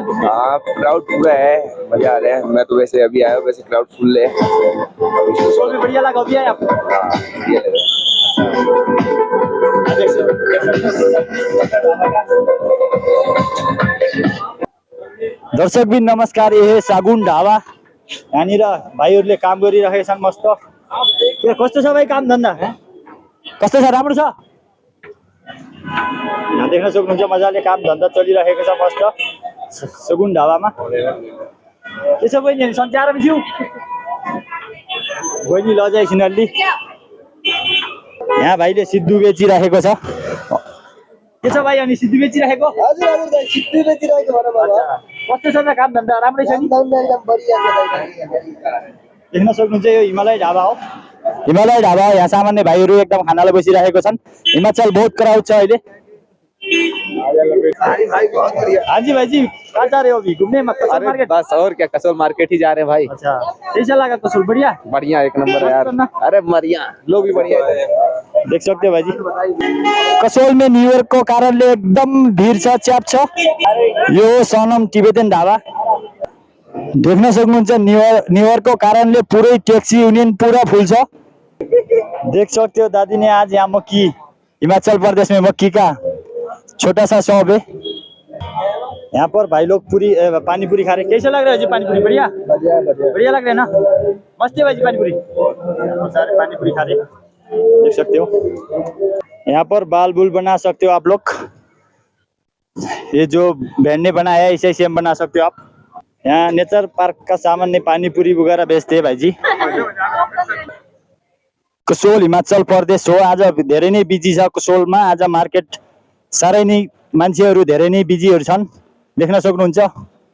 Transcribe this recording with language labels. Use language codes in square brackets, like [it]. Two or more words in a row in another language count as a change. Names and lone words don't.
[hi] हाँ, क्राउड पूरा है, मजा आ रहा है। मैं तो वैसे अभी आया हूँ, वैसे क्राउड फुल है। शो भी बढ़िया लगा? अभी आए आप? हाँ, बढ़िया लग दर्शक बिन नमस्कार, ये है सागुन ढाबा। [ne] यहाँनिर भाइहरूले काम गरिरहेका छन् मस्त। के कस्तो छ भाइ काम धन्दा? कस्तो छ? राम्रो छ? यहाँ देख्न सक्नुहुन्छ मजाले काम धन्दा चलिरहेको छ मस्त सगुन ढाबामा। के छ बहिनी, सन्चै आराम छु? बहिनी लजाइछिन् अलि। यहाँ भाइले सिद्धु बेचिरहेको छ। के छ भाइ, अनि सिद्धु बेचिरहेको? हजुर हजुर दाइ, सिद्धि बेचिरहेको भन बाबा। कस्तो छ त काम धन्दा? राम्रै छ नि? एकदम बढिया छ दाइ। देख्न सक्नुहुन्छ यो हिमालय ढाबा हो। हिमालय ढाबा हो। यहाँ सामान्य भाइहरू एकदम खानालाई बसिरहेको छन्। हिमाचल बहुत क्राउड छ अहिले। [hi] हाँ जी भाई जी, कहाँ जा रहे हो अभी? घूमने कसौल मार्केट? बस और क्या, कसौल मार्केट ही जा रहे हैं भाई। अच्छा, कैसा लगा कसौल? बढ़िया बढ़िया, एक नंबर है यार। अरे बढ़िया, लोग भी बढ़िया है। देख सकते हो भाई जी, कसौल में [en] new year [ne] को कारणले एकदम भीड़ छ, च्याप छ। यो सनम तिब्बतन ढाबा देख्न सक्नुहुन्छ। [en] new year [ne] को कारणले पुरै ट्याक्सी युनियन पूरा फुल छ। [hi] देख सकते हो दादी ने आज यहाँ मक्की, हिमाचल प्रदेश में मक्की का छोटा सा शॉप है। यहाँ पर भाई लोग पूरी पानी पूरी खा रहे। कैसे लग रहा है जी पानी पूरी? बढ़िया बढ़िया लग रहा है ना? मस्त है भाई जी पानी पूरी। सारे पानी पूरी खा रहे, देख सकते हो। यहाँ पर बाल बुल बना सकते हो आप लोग। ये जो बहन ने बनाया है इसे सेम बना सकते हो आप। यहाँ नेचर पार्क का सामान्य पानी पूरी वगैरह बेचते हैं भाई जी। [ne] कसोल हिमाचल प्रदेश हो। आज धेरै नै बिजी छ कसोलमा। आज मार्केट साह्रै नै मान्छेहरू धेरै नै बिजीहरू छन्, देख्न सक्नुहुन्छ।